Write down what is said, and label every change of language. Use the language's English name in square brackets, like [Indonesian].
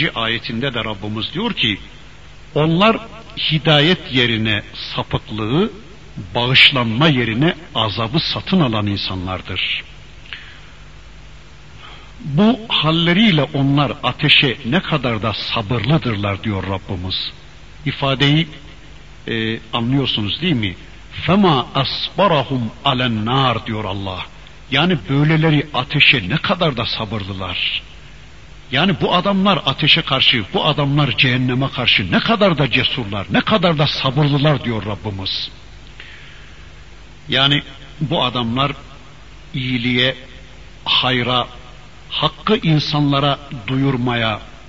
[Turkish] ayetinde de Rabbimiz diyor ki, onlar hidayet yerine sapıklığı, bağışlanma yerine azabı satın alan insanlardır. Bu halleriyle onlar ateşe ne kadar da sabırlıdırlar diyor Rabbimiz. İfadeyi anlıyorsunuz değil mi? [Arabic] فَمَا أَصْبَرَهُمْ عَلَى النَّارِ [Turkish] diyor Allah. Yani böyleleri ateşe ne kadar da sabırlılar. Yani bu adamlar ateşe karşı, bu adamlar cehenneme karşı ne kadar da cesurlar, ne kadar da sabırlılar diyor Rabbimiz. Yani bu adamlar iyiliğe, hayra, hakkı insanlara duyurmaya,